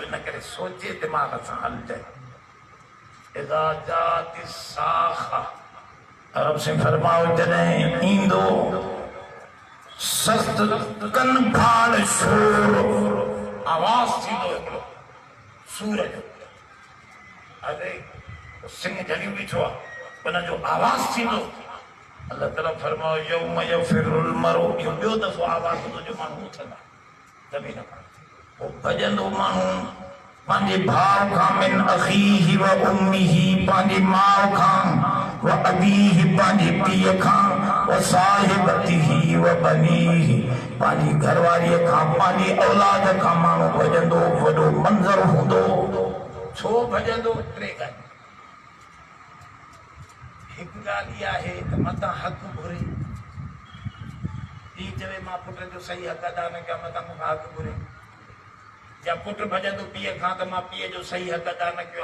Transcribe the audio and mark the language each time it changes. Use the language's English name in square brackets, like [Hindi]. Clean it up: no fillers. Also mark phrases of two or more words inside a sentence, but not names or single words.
[Sindhi] इन करे सोचे दिमाग़ सां हलजाए। [Arabic] إذا جاءت الصاخة, [Sindhi] रब से फरमाओ जॾहिं ईंदो सख़्त कन फाड़ शोर, आवाज़ थींदो हिकिड़ो सूर जो, अरे सिंह जलियो बीठो आहे, उनजो आवाज़ थींदो। अल्लाह ताला फरमाओ [Arabic] يوم يفر المرء, [Sindhi] इहो ॿियो दफ़ो आवाज़ ॿुधो जो माण्हू उथंदा ज़मीन खां, पोइ भॼंदो माण्हू पंहिंजे भाउ खां, [Arabic] من أخيه وأمه, [Sindhi] पंहिंजे माउ खां, [Arabic] وأبيه [Sindhi] पंहिंजे पीउ खां, [Arabic] وصاحبته وبنيه [Sindhi] पांजी घरवारी खां पांजी औलाद खां माण्हू भजंदो वॾो मंज़र हूंदो छो भजंदो टे ॻाल्हि हिकु ॻाल्हि इहा आहे त मतां हक़ घुरे पीउ चवे मां पुट जो सही हक़ अदा न कया मतां मूंखां हक़ घुरे या पुट भजंदो पीउ खां त मां पीउ जो सही हक़ अदा न कयो